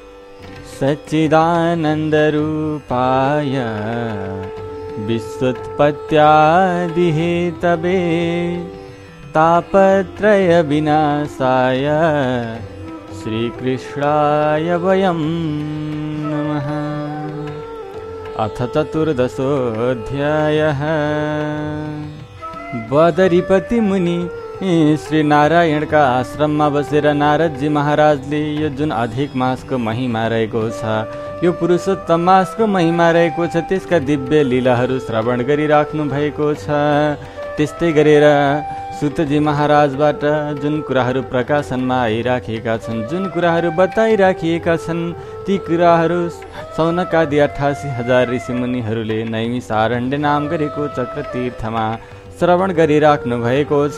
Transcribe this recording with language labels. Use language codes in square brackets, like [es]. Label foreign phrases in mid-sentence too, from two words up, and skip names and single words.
[sa] सच्चिदानन्दरूपाय विश्वोत्पत्त्यादिहेतवे तापत्रय विनाशाय श्रीकृष्णाय वयं नमः। अथ चतुर्दशोऽध्यायः। [ne] बदरीपति मुनि श्री नारायण [hi] का आश्रम में [ne] बसेर नारद जी महाराजले यो जुन अधिक मासको महिमा रहेको छ, यो पुरुषोत्तम मासको महिमा रहेको छ, त्यसका दिव्य लीलाहरू श्रवण गरिराख्नु भएको छ। त्यस्तै गरेर सुतजी महाराजबाट जुन कुराहरू प्रकाशनमा आइराखेका छन्, जुन कुराहरू बताइराखिएका छन्, ती कुराहरू सौनकादि 88,000 ऋषिमुनिहरूले नैमिषारण्य नाम गरेको चक्र तीर्थमा श्रवण गरिराख्नु भएको छ।